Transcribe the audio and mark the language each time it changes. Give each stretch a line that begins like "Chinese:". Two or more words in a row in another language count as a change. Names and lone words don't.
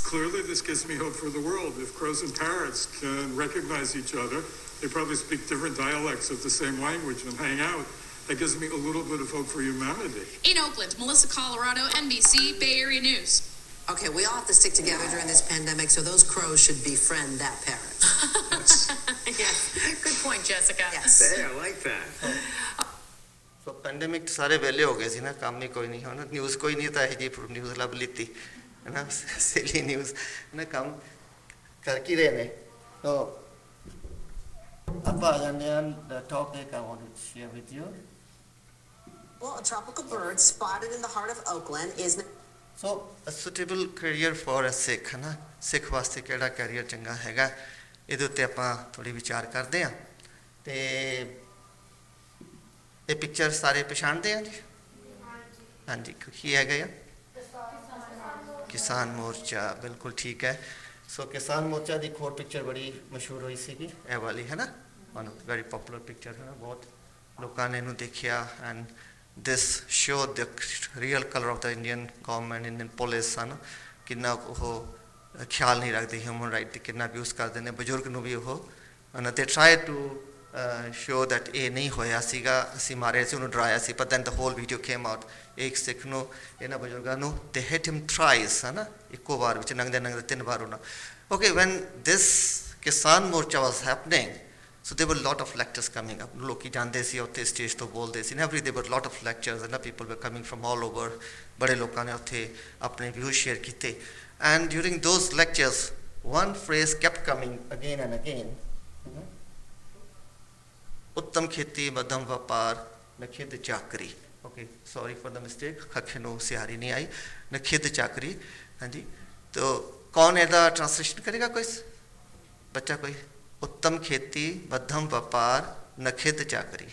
English: Clearly, this gives me hope for the world. If crows and parrots can recognize each other, they probably speak different dialects of the same language and hang out. That gives me a little bit of hope for humanity. In Oakland, Melissa Colorado, NBC, Bay Area News. Okay, we all have to stick together during this pandemic, so those crows should befriend that parrot. Yes. Good point, Jessica. Yes. Hey, I like that.
Punjabi: ਸੋ ਪੈਂਡੇਮਿਕ 'ਚ ਸਾਰੇ ਵਿਹਲੇ ਹੋ ਗਏ ਸੀ ਨਾ, ਕੰਮ ਹੀ ਕੋਈ ਨਹੀਂ, ਹੁਣ ਨਿਊਜ਼ ਕੋਈ ਨਹੀਂ ਤਾਂ ਇਹ ਜੀ ਨਿਊਜ਼ ਲੱਭ ਲਿੱਤੀ ਹੈ ਨਾ,
English: silly news
Punjabi: ਨਾ, ਕੰਮ ਕਰ ਕੀ ਰਹੇ ਨੇ। ਤੋ ਆਪਾਂ ਆ ਜਾਂਦੇ ਹਾਂ
English: the topic I want to share with you. Well, a tropical bird spotted in the heart of Oakland is
Punjabi: ਸੋ
English: a suitable career for a Sikh
Punjabi: ਹੈ ਨਾ, ਸਿੱਖ ਵਾਸਤੇ ਕਿਹੜਾ ਕੈਰੀਅਰ ਚੰਗਾ ਹੈਗਾ, ਇਹਦੇ ਉੱਤੇ ਆਪਾਂ ਥੋੜੀ ਵਿਚਾਰ ਕਰਦੇ ਹਾਂ। ਤੇ ਇਹ ਪਿਕਚਰ ਸਾਰੇ ਪਛਾਣਦੇ ਆ ਜੀ? ਹਾਂਜੀ, ਕੀ ਹੈਗਾ ਆ? ਕਿਸਾਨ ਮੋਰਚਾ, ਬਿਲਕੁਲ ਠੀਕ ਹੈ। ਸੋ ਕਿਸਾਨ ਮੋਰਚਾ ਦੀ ਇੱਕ ਹੋਰ ਪਿਕਚਰ ਬੜੀ ਮਸ਼ਹੂਰ ਹੋਈ ਸੀਗੀ, ਇਹ ਵਾਲੀ ਹੈ ਨਾ,
English: one very popular picture
Punjabi: ਹੈ ਨਾ, ਬਹੁਤ ਲੋਕਾਂ ਨੇ ਇਹਨੂੰ ਦੇਖਿਆ।
English: and this showed the real color of the Indian government, Indian police
Punjabi: ਹਨ, ਕਿੰਨਾ ਉਹ ਖਿਆਲ ਨਹੀਂ ਰੱਖਦੇ
English: human right
Punjabi: ਦੀ, ਕਿੰਨਾ ਅਬਿਊਜ਼ ਕਰਦੇ ਨੇ ਬਜ਼ੁਰਗ ਨੂੰ ਵੀ ਉਹ। ਤੇ
English: try to show that
Punjabi: ਇਹ ਨਹੀਂ ਹੋਇਆ ਸੀਗਾ, ਅਸੀਂ ਮਾਰਿਆ ਸੀ, ਉਹਨੂੰ ਡਰਾਇਆ ਸੀ,
English: but then the whole video came out।
Punjabi: ਇੱਕ ਸਿੱਖ ਨੂੰ, ਇਹਨਾਂ ਬਜ਼ੁਰਗਾਂ ਨੂੰ
English: they hit him thrice
Punjabi: ਹੈ ਨਾ, ਇੱਕੋ ਵਾਰ ਵਿੱਚ ਨੰਗਦੇ ਨੰਗਦੇ 3 ਵਾਰ ਉਹਨਾਂ।
English: Okay, when this ਕਿਸਾਨ ਮੋਰਚਾ was happening, so there were a lot of lectures coming up,
Punjabi: ਲੋਕੀ ਜਾਂਦੇ ਸੀ ਉੱਥੇ ਸਟੇਜ ਤੋਂ ਬੋਲਦੇ ਸੀ,
English: every there were a lot of lectures and people were coming from all over,
Punjabi: ਬੜੇ ਲੋਕਾਂ ਨੇ ਉੱਥੇ ਆਪਣੇ
English: views share
Punjabi: ਕੀਤੇ।
English: And during those lectures one phrase kept coming again and again,
Punjabi: ਉੱਤਮ ਖੇਤੀ, ਮੱਧਮ ਵਪਾਰ, ਨਖਿੱਧ ਚਾਕਰੀ।
English: okay, sorry for the mistake,
Punjabi: ਖੱਖੇ ਨੂੰ ਸਿਆਰੀ ਨਹੀਂ ਆਈ, ਨਖਿੱਧ ਚਾਕਰੀ। ਹਾਂਜੀ, ਤੋ ਕੌਣ ਇਹਦਾ ਟ੍ਰਾਂਸਲੇਸ਼ਨ ਕਰੇਗਾ? ਕੋਈ ਬੱਚਾ, ਕੋਈ? ਉੱਤਮ ਖੇਤੀ, ਮੱਧਮ ਵਪਾਰ, ਨਖਿੱਧ ਚਾਕਰੀ।